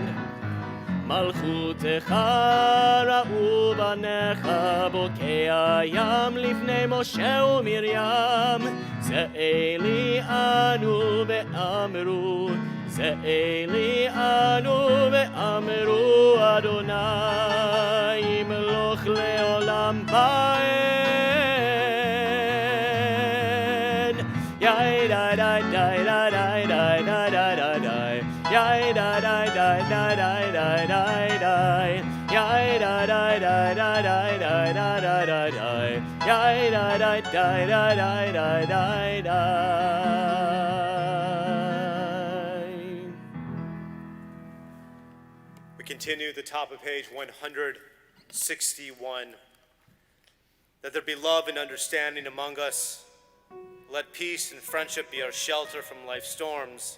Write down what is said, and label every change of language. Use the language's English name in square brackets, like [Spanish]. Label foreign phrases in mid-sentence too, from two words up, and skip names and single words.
[Hebrew] מלכותך ראו בניך בוקע ים לפני משה ומרים, זה אלי אנו ואמרו, זה אלי אנו ואמרו, אדוני ימלוך לעולם ועד. יאי די די די די די די די די די יאי די די די די די די די די יאי די די די די די די די די די יאי די די די די די די די [English] We continue the top of page 161. That there be love and understanding among us. Let peace and friendship be our shelter from life's storms.